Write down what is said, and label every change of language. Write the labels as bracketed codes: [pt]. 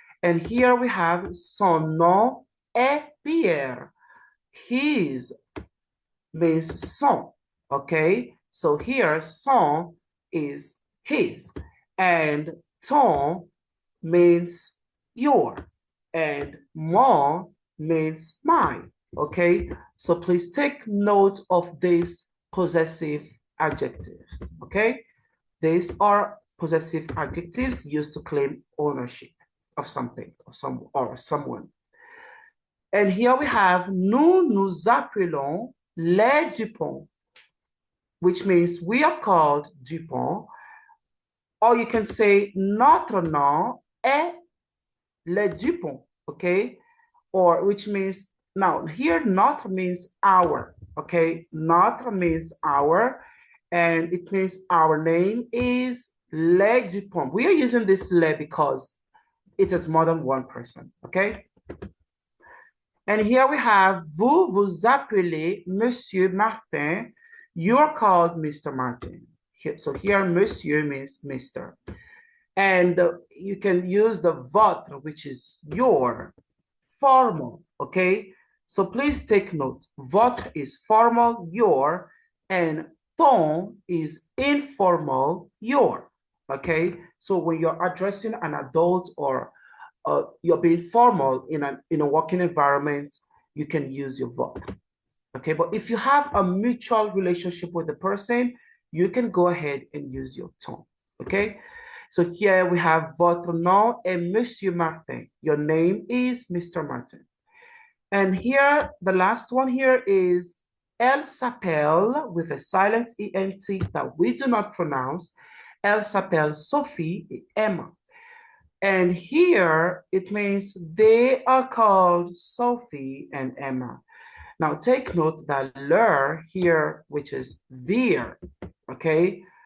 [en] And here we have [fr] son nom est Pierre. [en] His means son, okay? So here son is his, and ton means your, and mon means mine, okay? So please take note of these possessive adjectives, okay? These are possessive adjectives used to claim ownership of something, or someone. And here we have [fr] nous nous appelons les Dupont, [en] which means we are called Dupont, or you can say [fr] notre nom est les Dupont, [en] okay? Or which means, now here notre means our, okay? Notre means our, and it means our name is les Dupont. We are using this les because it is more than one person, okay? And here we have, [fr] vous vous appelez Monsieur Martin. [en] You are called Mr. Martin. So here, Monsieur means Mr. And you can use the votre, which is your, formal, okay? So please take note. Votre is formal, your, and ton is informal, your, okay? So when you're addressing an adult, or you're being formal in a working environment, you can use your votre, okay? But if you have a mutual relationship with the person, you can go ahead and use your ton, okay? So here we have [fr] votre nom est Monsieur Martin. [en] Your name is Mr. Martin. And here, the last one here is [fr] elle s'appelle [en] with a silent ENT that we do not pronounce. [fr] Elle s'appelle Sophie et Emma. [en] And here it means they are called Sophie and Emma. Now take note that leur here, which is their, okay?